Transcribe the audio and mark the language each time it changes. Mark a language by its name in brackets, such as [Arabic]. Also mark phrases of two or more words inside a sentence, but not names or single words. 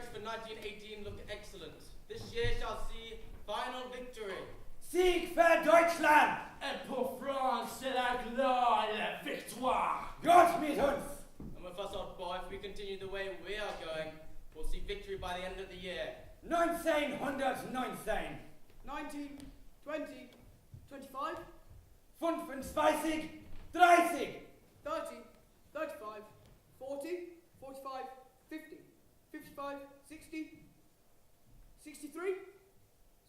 [English] 1918 look excellent. This year shall see final victory. [German] Sieg für Deutschland! [French] Et pour France, c'est la gloire et la victoire! [German] Gott mit uns! [English] And with us, old boy, if we continue the way we are going, we'll see victory by the end of the year. 1919! 19, 20, 25, 25, 30! 30, 35, 40, 45, 50, 55, 60, 63, 64.